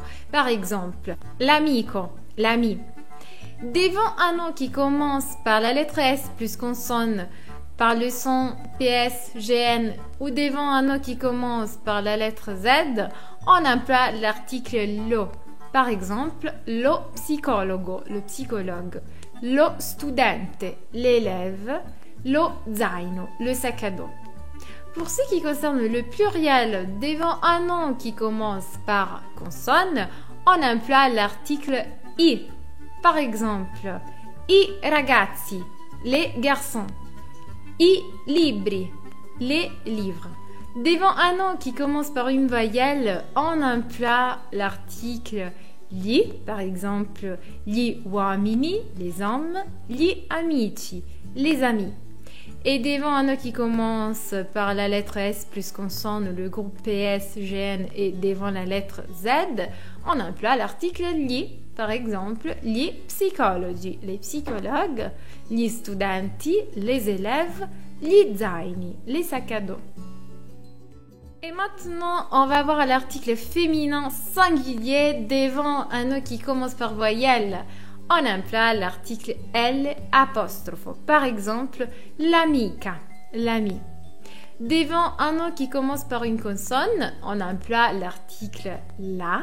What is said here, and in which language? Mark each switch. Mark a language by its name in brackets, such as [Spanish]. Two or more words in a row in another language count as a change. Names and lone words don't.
[French] Par exemple, l'amico, l'ami. Devant un nom qui commence par la lettre S plus consonne, par le son PS, GN ou devant un nom qui commence par la lettre Z, on emploie l'article lo. Par exemple, [Italian] lo psicologo, [French] le psychologue, [Italian] lo studente, [French] l'élève, [Italian] lo zaino, [French] le sac à dos. Pour ce qui concerne le pluriel, devant un nom qui commence par consonne, on emploie l'article i. Par exemple, [Italian] i ragazzi, [French] les garçons. [Italian] I libri, [French] les livres. Devant un nom qui commence par une voyelle, on emploie l'article gli, par exemple [Italian] gli uomini, [French] les hommes, [Italian] gli amici, [French] les amis. Et devant un nom qui commence par la lettre S plus consonne, le groupe PS, GN et devant la lettre Z, on emploie l'article gli. Par exemple, [Italian] gli psicologi, [French] les psychologues, [Italian] gli studenti, [French] les élèves, [Italian] gli zaini, [French] les sacs à dos. Et maintenant, on va voir l'article féminin singulier devant un nom qui commence par voyelle. On emploie l'article [Italian] L apostrofo. [French] Par exemple, l'amica, l'ami. Devant un nom qui commence par une consonne, on emploie l'article la.